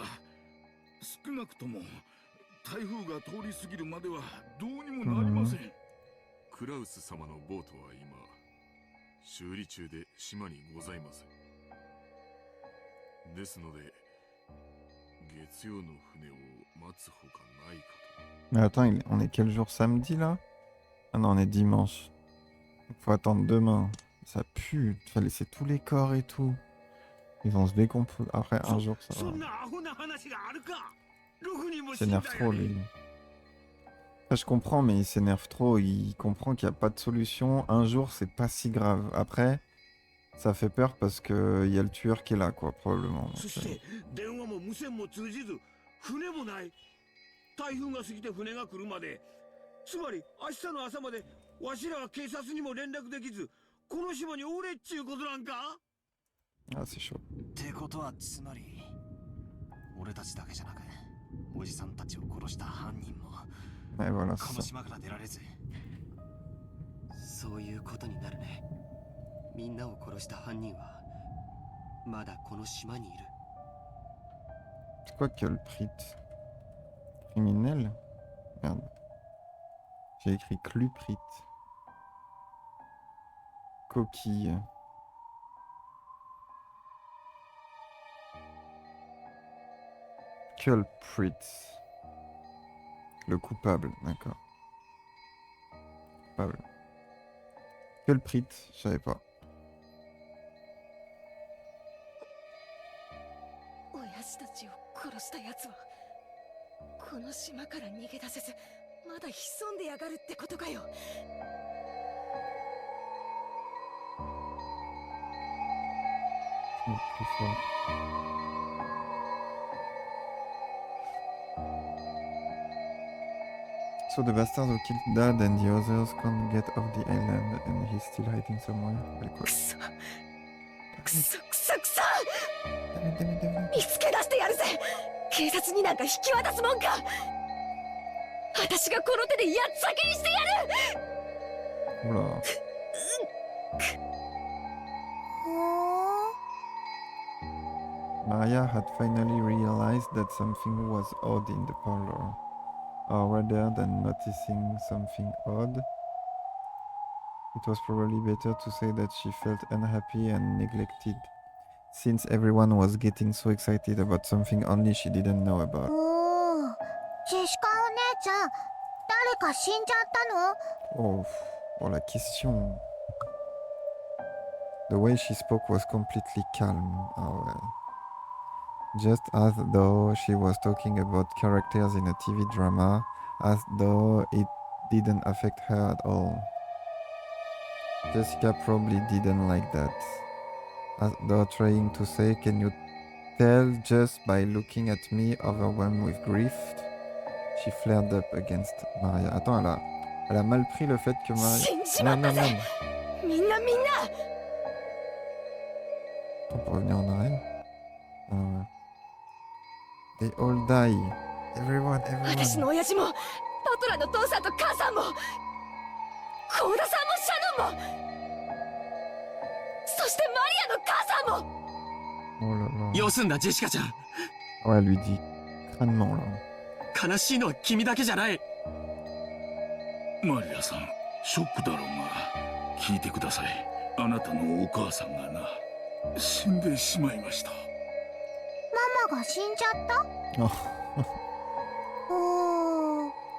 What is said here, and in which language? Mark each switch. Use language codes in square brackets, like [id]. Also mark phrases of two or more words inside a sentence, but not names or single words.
[ja] 少なくとも台風が通り過ぎるまではどうにもなりません。クラウス様のボートは今修理中で島にございません。ですので月曜の船を待つほかないかと。 [fr] Mais attends, on est quel jour? Samedi là? Ah non, on est dimanche. Faut attendre demain. Ça pue. Il faut laisser tous les corps et tout. Ils vont se décomposer. Après un jour, ça va. Il s'énerve trop, lui. Enfin, je comprends, mais il s'énerve trop. Il comprend qu'il n'y a pas de solution. Un jour, c'est pas si grave. Après, ça fait peur parce qu'il y a le tueur qui est là, quoi, probablement. Donc, [ja] 台風が過ぎて船が来るまで、つまり明日の朝までわしらが警察にも連絡できず、この島におれっちゅうことなんか。 [fr] Ah, c'est chaud. [ja] ってことはつまり俺たちだけじゃなくおじさんたちを殺した犯人も [fr] Ouais, voilà, [ja] こ [fr] c'est [ja] の [fr] ça. [ja] 島から出られず。そういうことになるね。みんなを殺した犯人はまだこの島にいる。 [fr] C'est quoi culprit? Criminel? Merde. J'ai écrit cluprit. Coquille. Culprit. Le coupable, d'accord. Coupable. Culprit, je savais pas. [ja] 親父たちを殺した奴はこの島から逃げ出せずまだ潜んでやがるってことかよ。 [fr] Le plus fort. [en] So the bastards who killed Dad and the others can't get off the island and he's still hiding somewhere. Like [ja] く [en] what? [ja] そくそくそくそ [en] Damn it, damn it, damn it. [ja] 見つけ出してやるぜ。警察になんか引き渡すもんか。私がこの手でやっ先にしてやる。 [fr] Oula. [en] Maria had finally realized that something was odd in the parlor. Or rather than noticing something odd, it was probably better to say that she felt unhappy and neglected, since everyone was getting so excited about something only she didn't know about. [ja] おー、ジェシカお姉ちゃん、誰か死んじゃったの？ [fr] Oh, oh la question. [en] The way she spoke was completely calm. Oh, well. Just as though she was talking about characters in a TV drama, as though it didn't affect her at all. Jessica probably didn't like that. As though trying to say, can you tell just by looking at me overwhelmed with grief? She flared up against Maria. [fr] Attends, elle a mal pris le fait que Maria... [ja] 死んじまったぜ。みんな [fr] On peut revenir en arrière. Ouais. [en] They all die. Everyone, [ja] 私の [en] everyone. [ja] 親父もトトラの父さんと母さんも幸田さんもシャノンもそしてマリアの母さんも。 [fr] Oh là là. [ja] よすんだジェシカちゃん。 [fr] Ouais, elle lui dit crânement là. [ja] 悲しいのは君だけじゃない。マリアさん、ショックだろうが聞いてください。あなたのお母さんがな、死んでしまいました。ママが死んじゃった？ Oh. おー。